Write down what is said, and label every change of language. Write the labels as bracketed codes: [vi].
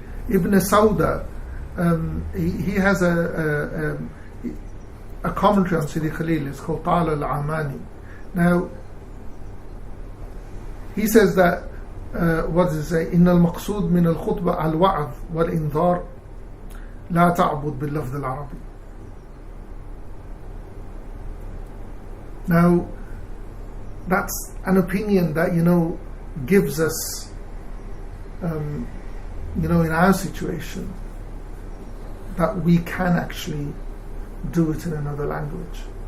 [en] Ibn Sauda, he has a commentary on Sidi Khalil. It's called Ta'ala al-Amani. Now, he says that, what does it say? [ar] إن المقصود من الخطبة الوعظ والإنذار لا تعبد باللفظ العربي. [en] Now, that's an opinion that, gives us, in our situation, that we can actually do it in another language.